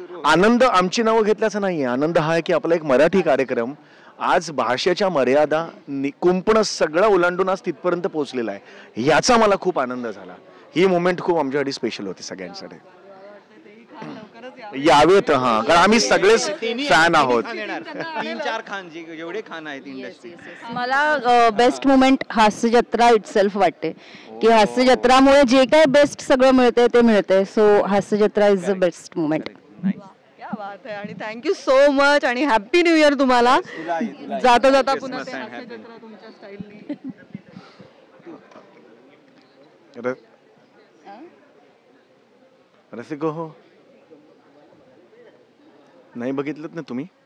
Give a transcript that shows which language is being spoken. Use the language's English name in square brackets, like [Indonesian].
[Marathi] आनंद आमची नावं घेतल्याचा नाहीये. आनंद हा आहे की आपला एक मराठी कार्यक्रम आज भाषेच्या मर्यादा कुंपण सगळं ओलांडून आज तिथपर्यंत पोहोचलेला आहे. याचा मला खूप आनंद झाला. ही मोमेंट खूप आमच्यासाठी स्पेशल होती सगळ्यांसाठी. यावेत. हा, कारण आम्ही सगळेच फॅन आहोत. 3-4 खान जेवढे खान आहेत इंडस्ट्री. मला बेस्ट मुमेंट हास्य जत्रा इटसेल्फ वाटते की हास्य जत्रामुळे जे काय बेस्ट सगळं मिळते ते मिळते. [English] So Hasya Jatra is the best moment. [Hindi] क्या बात [Marathi] आहे. आणि [English] thank you so much [Marathi] आणि [English] happy new year [Marathi] तुम्हाला. जाता जाता पुन्हा ते हास्य जत्रा तुमच्या स्टाईलनी. रसिको हो, नाही बघितलं ना तुम्ही?